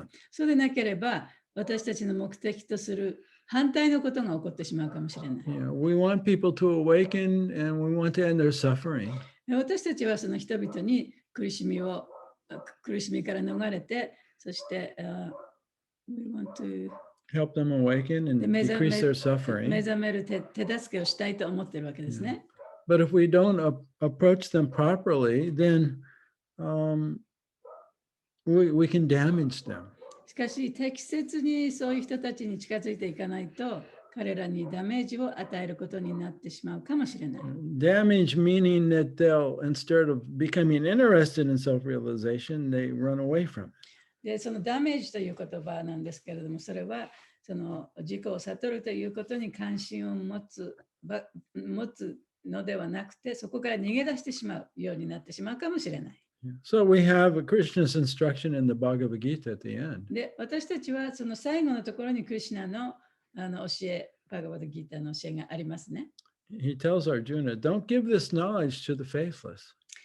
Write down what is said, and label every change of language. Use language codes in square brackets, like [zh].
[ja] そうでなければ、私たちの目的とする反対のことが起こってしまうかもしれない。 [en] We want people to awaken and we want to end their suffering. [ja] 私たちはその人々に苦しみから逃れて、そして、 [en] we want to help them awaken and decrease their suffering. [ja] 目覚める手助けをしたいと思っているわけですね。 [en] But if we don't approach them properly, then we can damage them. [ja] しかし、適切にそういう人たちに近づいていかないと、彼らにダメージを与えることになってしまうかもしれない。 [en] Damage meaning that they'll, instead of becoming interested in self-realization, they run away from it. [ja] で、そのダメージという言葉なんですけれども、それはその自己を悟るということに関心を持つのではなくて、そこから逃げ出してしまうようになってしまうかもしれない。 [en] So we have Krishna's instruction in the Bhagavad Gita at the end. [ja] で、私たちはその最後のところにクリシュナの教え、バガヴァッドギーターの教えがありますね。 [en] He tells Arjuna, don't give this knowledge to the faithless.